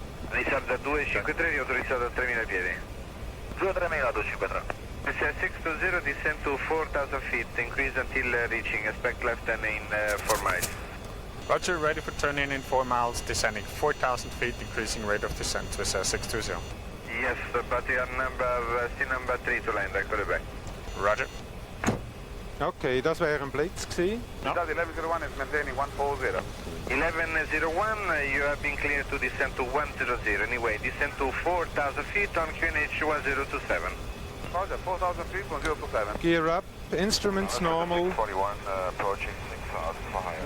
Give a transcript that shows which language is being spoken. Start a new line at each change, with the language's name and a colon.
Italian: Risarda 253, riautorizzato a 3000 piedi.
English: 23000, 253. Swissair 620, descend to 4000 feet, increase until reaching, expect left and in 4 miles. Roger, ready for turn in 4 miles, descending 4,000 feet, increasing rate of descent, Swissair 620. Yes, but you are still number 3 to land, actually back. Roger.
German: Okay, das wäre ein Blitz gewesen.
English: No. 1101 is maintaining 140. 1101, you have been cleared to descend to 100. Anyway, descend to 4,000 feet on QNH 1027. Roger, 4,000 feet, 1027. Gear up, instruments normal, 41, approaching 6,000 for higher.